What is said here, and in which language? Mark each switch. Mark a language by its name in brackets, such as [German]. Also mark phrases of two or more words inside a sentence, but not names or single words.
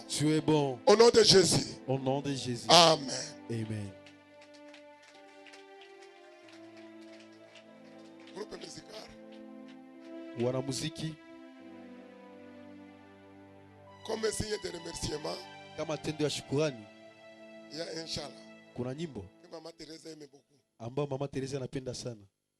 [French] tu es bon. Au nom de Jésus. Au nom de Jésus. Amen. Amen. Groupe musical. [Swahili] Wanamuziki, [French] Comme signe de remerciement, [Swahili] kama tendo ya shukurani, [French] il y a Inch'Allah [Swahili] kuna nyimbo [French] que Maman Thérèse aime beaucoup. [Swahili] ambayo Mama Teresa anapenda sana.